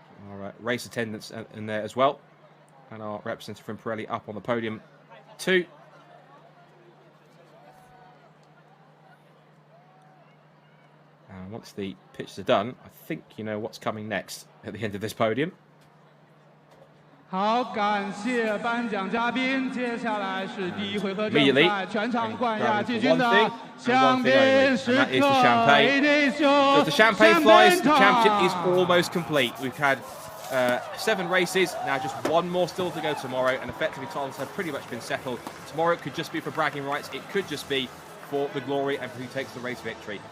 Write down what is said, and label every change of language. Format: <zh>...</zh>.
<en>All right, race attendants in there as well. And our representative from Pirelli up on the podium too. And once the pictures are done, I think you know what's coming next at the end of this podium.</en> <zh>好，感谢颁奖嘉宾。接下来是第一回合正赛全场冠亚季军的香槟时刻。</zh> <en>As the champagne flies, the championship is almost complete. We've had 7 races, now just one more still to go tomorrow, and effectively titles have pretty much been settled. Tomorrow it could just be for bragging rights, it could just be for the glory and for who takes the race victory.</en>